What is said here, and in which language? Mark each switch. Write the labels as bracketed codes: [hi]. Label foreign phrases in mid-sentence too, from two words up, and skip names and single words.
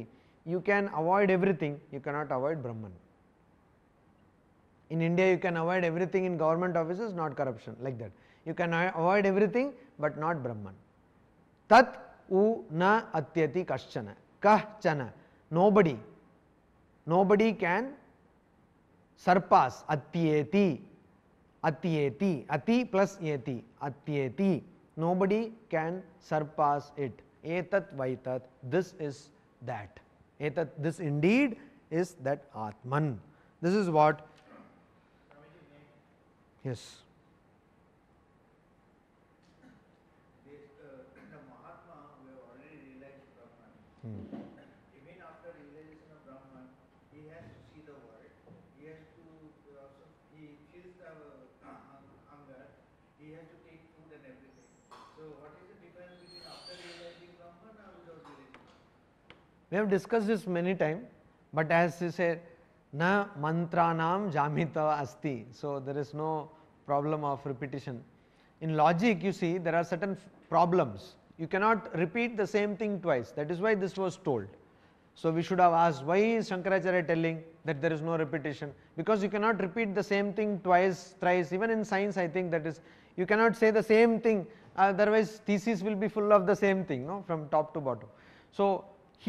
[en] You can avoid everything, you cannot avoid Brahman. In India, you can avoid everything in government offices, not corruption, like that. You can avoid everything, but not Brahman. [sa] Tat u na atyati kaschana. Kahchana. [en] Nobody can surpass. [sa] Atyeti. Atyeti. Ati plus yeti. Atyeti. [en] Nobody can surpass it. [sa] Etat vaitat. [en] This is that. Etat. This indeed is that Atman. This is what. Yes. The Mahatma, we have already realized Brahman. Even after realization of Brahman, he has to see the world. He has to also, he feels the hunger. He has to take food and everything. So, what is the difference between after realizing Brahman or without realizing Brahman? We have discussed this many times, but as you said, [sa] na mantranam jamita asti. [en] So, there is no problem of repetition. In logic, you see, there are certain problems. You cannot repeat the same thing twice. That is why this was told. So, we should have asked, why is Shankaracharya telling that there is no repetition? Because you cannot repeat the same thing twice, thrice. Even in science, I think that is, you cannot say the same thing, otherwise thesis will be full of the same thing, no, from top to bottom.